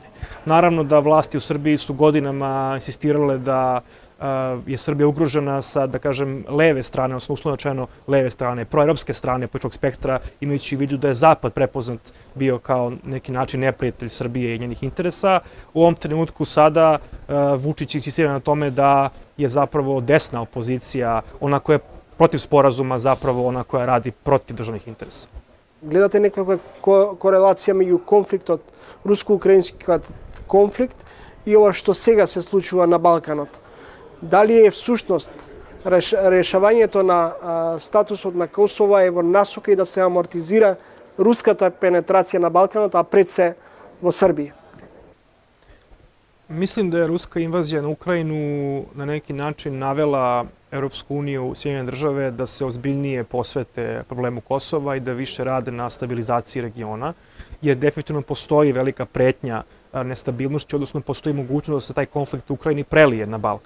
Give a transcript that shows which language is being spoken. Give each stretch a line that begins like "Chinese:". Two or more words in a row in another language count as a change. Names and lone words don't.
Serbian: Naravno da vlasti u Srbiji su godinama insistirale da je Srbija ugrožena sa, da kažem, leve strane, odnosno uslovno rečeno leve strane, proevropske strane političkog spektra, imajući u vidu da je Zapad prepoznat bio kao neki način neprijatelj Srbije i njenih interesa. U ovom trenutku sada Vučić insistira na tome da je zapravo desna opozicija, ona koja je protiv sporazuma, zapravo ona koja radi protiv državnih interesa.
Macedonian: Гледате некаква корелација меѓу конфликтот, руско-украинскиот конфликт и ова што сега се случува на Балканот? Дали е всушност решавањето на статусот на Косово е во насока и да се амортизира руската пенетрација на Балканот, а пред се во Србија?
Serbian: Mislim da je ruska invazija na Ukrajinu na neki način navela Europsku uniju, Sjedinjene države da se ozbiljnije posvete problemu Kosova i da više rade na stabilizaciji regiona, jer definitivno postoji velika pretnja nestabilnošću, odnosno postoji mogućnost da se taj konflikt u Ukrajini prelije na Balkan.